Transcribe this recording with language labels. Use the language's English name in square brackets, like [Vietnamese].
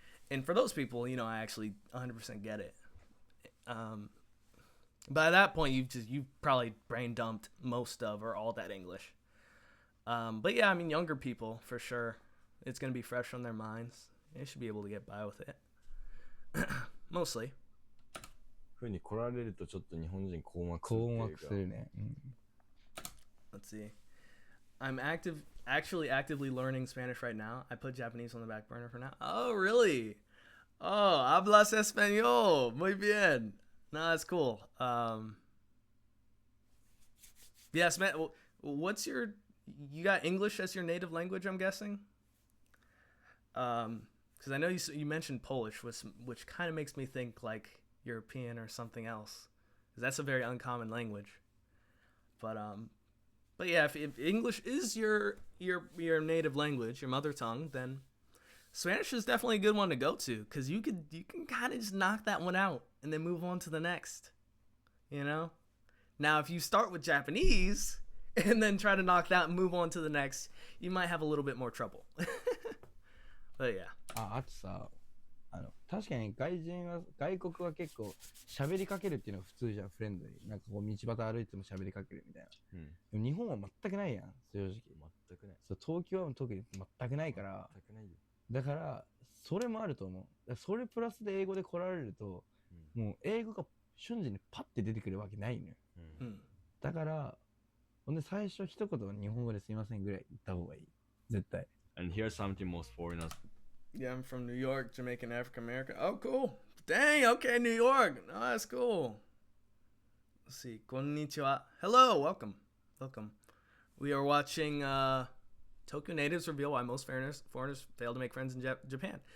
[English] And for those people, you know, I actually 100% get it. By that point, you've probably brain dumped most of or all that English. But yeah, I mean, younger people for sure. It's gonna be fresh on their minds. They should be able to get by with it. Mostly. [Japanese] ふうに来られるとちょっと日本人困惑するっていうか。困惑するね。 [English] Let's see. I'm actually actively learning Spanish right now. I put Japanese on the back burner for now. Oh, really? Oh, [Spanish] hablas español. Muy bien. [English] No, that's cool. Yes, man. What's you got English as your native language, I'm guessing? Because I know you mentioned Polish, which kind of makes me think like European or something else. Because that's a very uncommon language. But yeah, if English is your native language, your mother tongue, then Spanish is definitely a good one to go to, because you can kind of just knock that one out and then move on to the next. You know? Now, if you start with Japanese and then try to knock that and move on to the next, you might have a little bit more trouble. But yeah. [Japanese] あとさ、確かに外国は結構喋りかけるっていうのが普通じゃん、フレンドに。なんかこう道端歩いても喋りかけるみたいな。でも日本は全くないやん、正直。全くない。そう、東京は特に全くないから。全くないよ。だから、それもあると思う。それプラスで英語で来られると、もう英語が瞬時にパッて出てくるわけないのよ。だから、ほんで最初一言は日本語ですいませんぐらい言った方がいい。絶対。 [English] And here's something most foreigners. Yeah, I'm from New York, Jamaican, African American. Oh, cool. Dang, okay, New York. Oh, that's cool. Let's see. Konnichiwa. Hello, welcome. Welcome. We are watching Tokyo natives reveal why most foreigners fail to make friends in Japan.